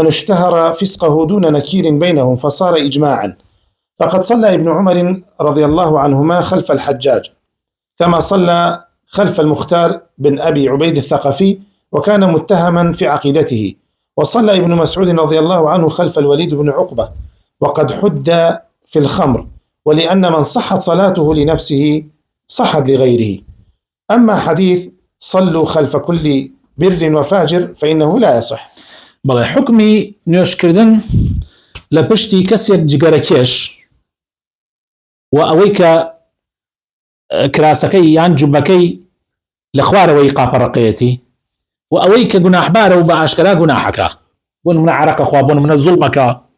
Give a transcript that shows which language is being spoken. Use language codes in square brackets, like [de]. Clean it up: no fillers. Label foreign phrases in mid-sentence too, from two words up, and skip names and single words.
[ar] اشتهر فسقه دون نكير بينهم فصار إجماعا، فقد صلى ابن عمر رضي الله عنهما خلف الحجاج، كما صلى خلف المختار بن أبي عبيد الثقفي وكان متهما في عقيدته، وصلى ابن مسعود رضي الله عنه خلف الوليد بن عقبة وقد حد في الخمر، ولأن من صحت صلاته لنفسه صحت لغيره. أما حديث صلوا خلف كل بر وفاجر فإنه لا يصح. [ckb] بەڵێ حکمی نوێشکردن لە پشتی کەسێک جگەرەکێش و ئەوەی کە کراسەکەی یان جوبەکەی لە خوارەوەی قاپەڕەقەیەتی و ئەوەی کە گوناحبارە و بە ئاشکرا گوناحەکە بۆ نمونە عەرەقە خوا بۆ نمونە زوڵمەکە